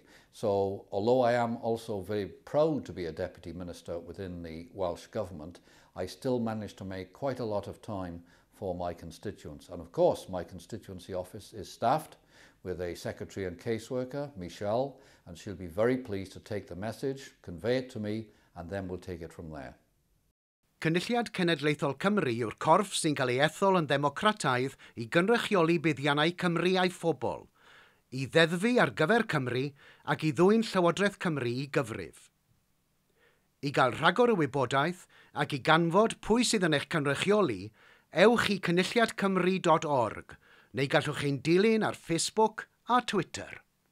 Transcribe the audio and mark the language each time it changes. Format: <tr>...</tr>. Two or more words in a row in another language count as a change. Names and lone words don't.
<en>So although I am also very proud to be a Deputy Minister within the Welsh Government, I still manage to make quite a lot of time for my constituents. And of course, my constituency office is staffed with a secretary and caseworker, Michelle, and she'll be very pleased to take the message, convey it to me, and then we'll take it from there.</en> <cy>Cynulliad Cenedlaethol Cymru yw'r corff sy'n cael ei ethol yn ddemocrataidd i gynrychioli buddiannau Cymru a'i phobl, i ddeddfu ar gyfer Cymru ac i ddwyn Llywodraeth Cymru i gyfrif. I gael rhagor o wybodaeth ac i ganfod pwy sydd yn eich cynrychioli, ewch i cynulliadcymru.org neu gallwch chi'n dilyn ar Facebook a Twitter.</cy>